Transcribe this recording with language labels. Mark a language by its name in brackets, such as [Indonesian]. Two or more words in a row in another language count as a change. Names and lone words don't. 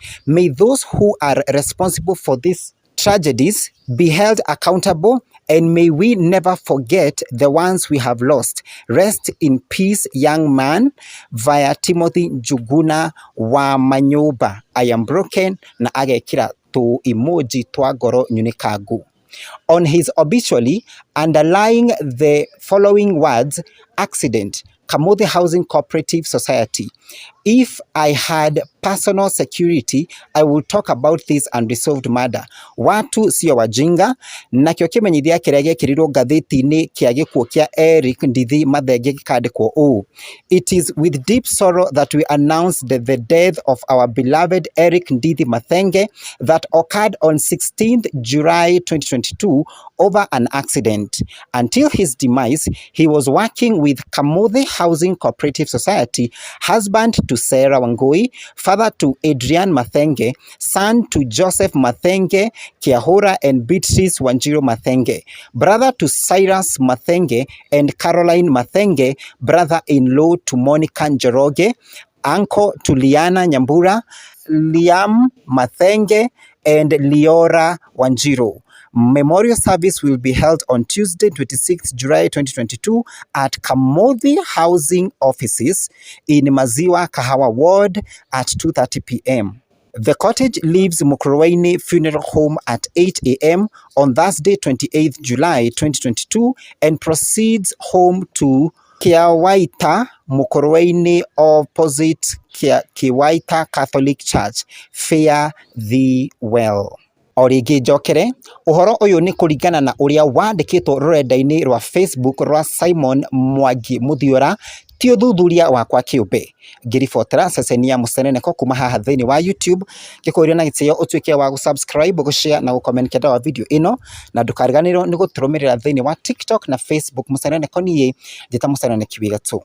[English] May those who are responsible for these tragedies be held accountable, and may we never forget the ones we have lost. Rest in peace, young man. Via Timothy Njuguna wa Manyoba. I am broken, [Kikuyu] na agekira tu emoji twa ngoro nyunikangu. [English] On his obituary, underlying the following words: accident, Kamuthi Housing Cooperative Society. If I had personal security, I would talk about this unresolved murder. [Swahili] Watu sio wajinga. [Kikuyu] Nakio kimenyithia kiria gikirirwo ngathĩti-inĩ kia gĩkuũ kia Eric Ndithi Mathenge gĩkandĩkwo ũũ: [English] It is with deep sorrow that we announce the death of our beloved Eric Ndithi Mathenge that occurred on 16th July 2022 over an accident. Until his demise, he was working with Kamuthi Housing Cooperative Society, husband to Sarah Wangui, father to Adrian Mathenge, son to Joseph Mathenge, Kiahura and Beatrice Wanjiru Mathenge, brother to Cyrus Mathenge and Caroline Mathenge, brother-in-law to Monica Njoroge, uncle to Liana Nyambura, Liam Mathenge, and Leora Wanjiru. Memorial service will be held on Tuesday, 26th July 2022 at Kamuthi Housing Offices in Maziwa Kahawa Ward at 2:30 p.m. The cottage leaves Mukurweini Funeral Home at 8 a.m. on Thursday, 28th July 2022 and proceeds home to Kiawaita Mukurweini opposite Kiwaita Catholic Church. Fare thee well. [Kikuyu] O rĩngĩ njokere, ũhoro ũyũ nĩ kũringana na ũrĩa wandĩkĩtwo rũrenda-inĩ rwa Facebook rwa Simon Mwangi Mũthiora, ti ũthuthuria wakwa kĩũmbe. Ngĩribotera ceceni ya Mũceneneko kuma haha thĩinĩ wa YouTube, ngĩkũũria na gĩtĩo ũtuĩke wa gũsubscribe, gũshare na gũcomment kĩenda wa video ĩno, na ndũkariganĩrwo nĩ gũtũrũmĩrĩra thĩinĩ wa TikTok na Facebook Mũceneneko niĩ njĩta Mũceneneki wĩ gatũ.